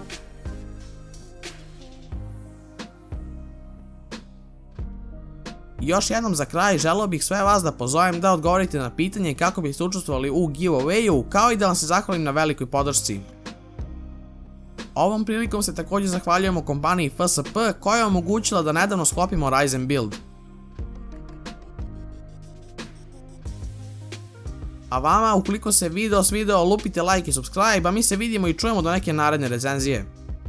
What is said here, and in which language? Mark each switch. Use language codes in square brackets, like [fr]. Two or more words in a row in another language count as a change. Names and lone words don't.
[sr] Još jednom za kraj želeo bih sve vas da pozovem da odgovorite na pitanje kako biste učestvovali u giveawayu, kao i da vam se zahvalim na velikoj podršci. Ovom prilikom se također zahvaljujemo kompaniji FSP koja je omogućila da nedavno sklopimo Ryzen build. A vama, ukoliko se video svideo, lupite like i subscribe, a mi se vidimo i čujemo do neke naredne recenzije.